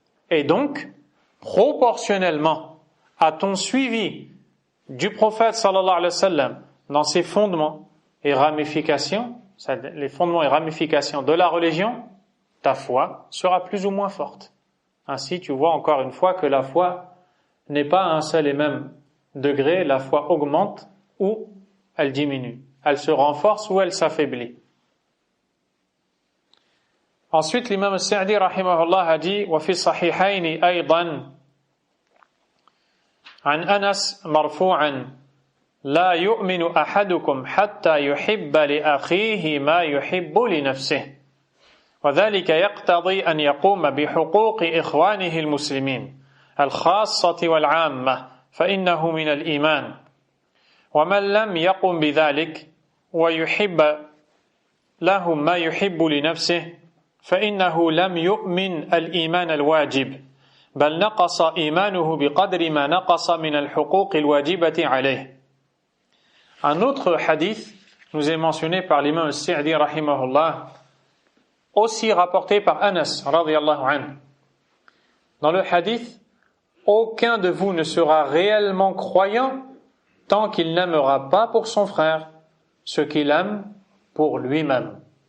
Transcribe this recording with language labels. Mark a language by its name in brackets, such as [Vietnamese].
[French] Et donc, proportionnellement à ton suivi du prophète sallallahu alayhi wa sallam dans ses fondements et ramifications, les fondements et ramifications de la religion, ta foi sera plus ou moins forte. Ainsi, tu vois encore une fois que la foi n'est pas à un seul et même degré, la foi augmente ou elle diminue, elle se renforce ou elle s'affaiblit. Ensuite, l'imam al-Sa'di rahimahullah a dit [Arabic] وفي الصحيحين أيضا عن أنس مرفوعا لا يؤمن أحدكم حتى يحب لأخيه ما يحب لنفسه وذلك يقتضي أن يقوم بحقوق إخوانه المسلمين الخاصة والعامة فإنه من الإيمان ومن لم يقم بذلك ويحب لهم ما يحب لنفسه فإنه لم يؤمن الإيمان الواجب بل نقص إيمانه بقدر ما نقص من الحقوق الواجبة عليه. [French] Un autre hadith nous est mentionné par l'imam al-Sa'di rahimahullah, aussi rapporté par Anas radiyallahu anhu. Dans le hadith, aucun de vous ne sera réellement croyant tant qu'il n'aimera pas pour son frère ce qu'il aime pour lui-même.